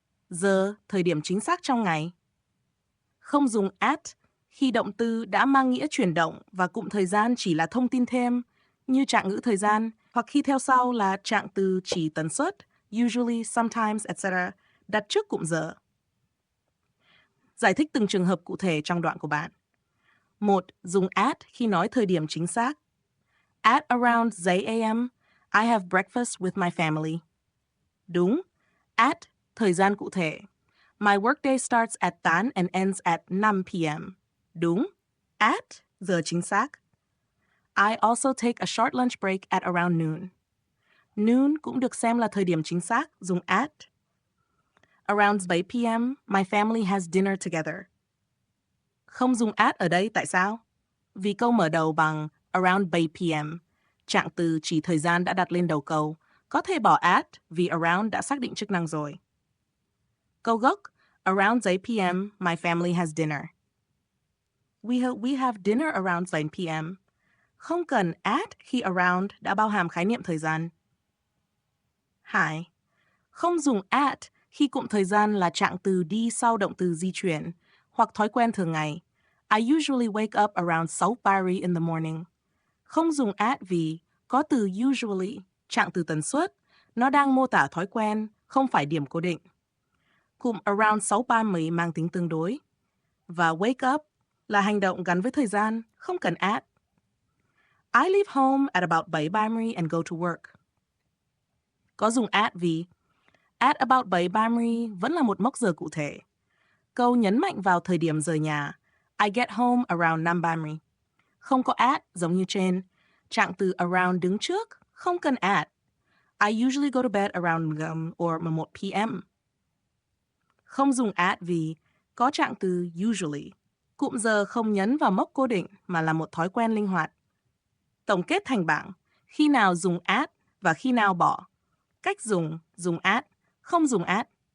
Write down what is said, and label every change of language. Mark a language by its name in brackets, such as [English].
[Vietnamese] Giờ, thời điểm chính xác trong ngày. Không dùng at khi động từ đã mang nghĩa chuyển động và cụm thời gian chỉ là thông tin thêm, như trạng ngữ thời gian, hoặc khi theo sau là trạng từ chỉ tần suất, usually, sometimes, etc., đặt trước cụm giờ. Giải thích từng trường hợp cụ thể trong đoạn của bạn. 1. Dùng at khi nói thời điểm chính xác. [English] At around 8 a.m., I have breakfast with my family. [Vietnamese] Đúng. [English] At, [Vietnamese] thời gian cụ thể. [English] My workday starts at 8 and ends at 5 p.m. [Vietnamese] Đúng. [English] At, [Vietnamese] giờ chính xác. [English] I also take a short lunch break at around noon. [Vietnamese] Noon cũng được xem là thời điểm chính xác, dùng at. [English] Around 7 p.m., my family has dinner together. [Vietnamese] Không dùng at ở đây tại sao? Vì câu mở đầu bằng around 7 p.m., trạng từ chỉ thời gian đã đặt lên đầu câu, có thể bỏ at vì around đã xác định chức năng rồi. Câu gốc, [English] around 8 p.m., my family has dinner. We have dinner around 8 p.m. [Vietnamese] Không cần at khi around đã bao hàm khái niệm thời gian. 2. Không dùng at khi cụm thời gian là trạng từ đi sau động từ di chuyển hoặc thói quen thường ngày. [English] I usually wake up around 6:30 in the morning. [Vietnamese] Không dùng at vì có từ usually, trạng từ tần suất, nó đang mô tả thói quen, không phải điểm cố định. Cụm around 6:30 mang tính tương đối. Và wake up là hành động gắn với thời gian, không cần at. [English] I leave home at about 7:30 and go to work. [Vietnamese] Có dùng at vì at about 7:30 vẫn là một mốc giờ cụ thể. Câu nhấn mạnh vào thời điểm rời nhà. [English] I get home around 5:30. [Vietnamese] Không có at giống như trên. Trạng từ around đứng trước, không cần at. [English] I usually go to bed around or 1 p.m. [Vietnamese] Không dùng at vì có trạng từ usually. Cụm giờ không nhấn vào mốc cố định mà là một thói quen linh hoạt. Tổng kết thành bảng, khi nào dùng at và khi nào bỏ. Cách dùng at, không dùng at.